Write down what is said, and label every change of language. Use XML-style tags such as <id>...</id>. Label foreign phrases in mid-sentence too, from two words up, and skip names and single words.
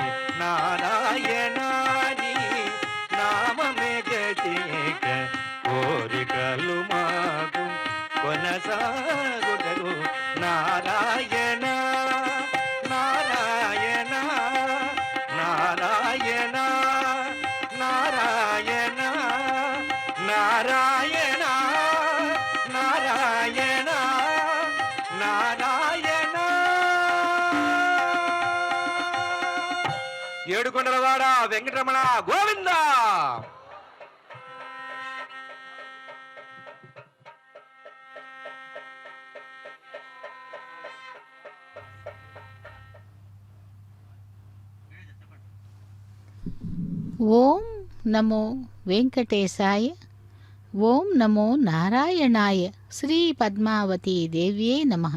<te>నారాయణాని నామమే గతిక, కోరికలు మాకు కొనసాగుటకు నారాయణ నారాయణ నారాయణ నారాయణ నారాయణ నారాయణ నారాయణ. ఏడుకొండలవాడ వెంకటరమణ గోవింద.</te> <sa>ॐ नमो वेङ्कटेशाय, ॐ नमो नारायणाय, श्री पद्मावती देव्यै नमः.</sa>